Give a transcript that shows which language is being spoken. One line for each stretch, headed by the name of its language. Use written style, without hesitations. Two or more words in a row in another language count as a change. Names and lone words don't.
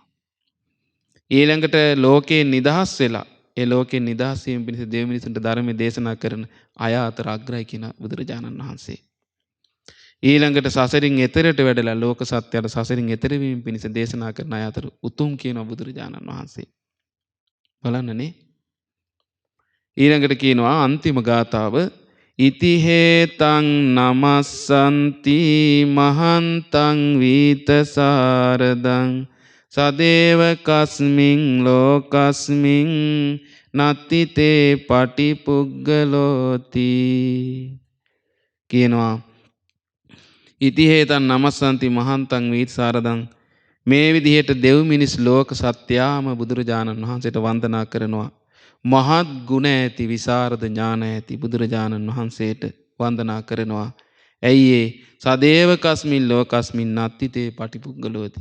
Sinhala: ඊළඟට ලෝකේ නිදහස් වෙලා ඒ ලෝකේ නිදහස් වීම පිණිස දෙවි මිනිසුන්ට ධර්මයේ දේශනා කරන අය අතර අග්‍රයි කියන බුදුරජාණන් වහන්සේ. ඊළඟට සසරින් එතරට වැඩලා ලෝක සත්‍යයට සසරින් එතර වීම පිණිස දේශනා කරන අය අතර උතුම් කියන බුදුරජාණන් වහන්සේ. බලන්නනේ. ඊළඟට කියනවා අන්තිම ගාථාව
Pali: ඉති හේතං නමස්සන්ති මහන්තං වීතසාරදං සදේව කස්මින් ලෝකස්මින් නත්ති තේ පටිපුග්ගලෝති කියනවා. ඉති හේතං නමස්සන්ති මහන්තං වීතසාරදං
Sinhala: මේ විදිහට දෙව් මිනිස් ලෝක සත්‍යාම බුදුරජාණන් වහන්සේට වන්දනා කරනවා. මහත් ගුණ ඇති විසරද ඥාන ඇති බුදුරජාණන් වහන්සේට වන්දනා කරනවා. ඇයි ඒ
Pali: සදේව කස්මින් ලෝකස්මින් නත්ති තේ පටිපුග්ගලෝති.